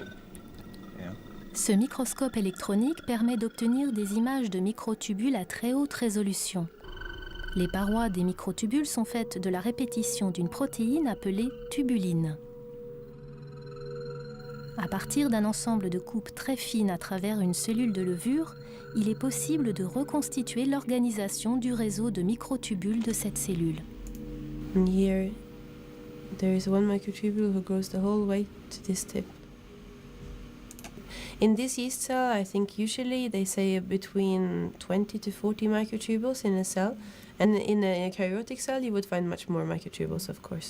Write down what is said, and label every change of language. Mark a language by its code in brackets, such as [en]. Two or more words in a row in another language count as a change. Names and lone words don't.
[fr] Ja. Ce microscope électronique permet d'obtenir des images de microtubules à très haute résolution. Les parois des microtubules sont faites de la répétition d'une protéine appelée tubuline. À partir d'un ensemble de coupes très fines à travers une cellule de levure, il est possible de reconstituer l'organisation du réseau de microtubules de cette cellule. [en] And here there is one microtubule who goes the whole way to this tip. In this yeast cell, I think usually they say between 20 to 40 microtubules in a cell, and in a eukaryotic cell you would find much more microtubules, of course.